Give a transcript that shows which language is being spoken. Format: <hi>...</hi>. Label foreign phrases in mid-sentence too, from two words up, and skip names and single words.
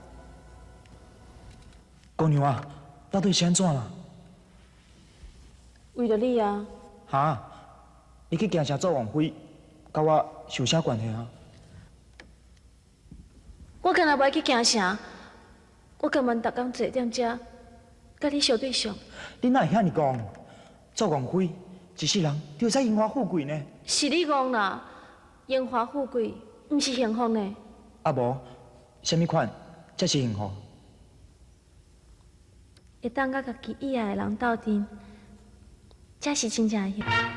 <nan>姑娘啊，到底是安怎啦？为了你啊！哈，你去京城做王妃，甲我有啥关系啊？我干那不爱去京城，我根本逐工坐踮遮，甲你相对上。你哪会遐尼讲？做王妃，一世人就使荣华富贵呢？是你讲啦，荣华富贵毋是幸福呢。啊无，什么款才是幸福？会当甲家己以爱的人斗阵，才是真正的幸福。</nan>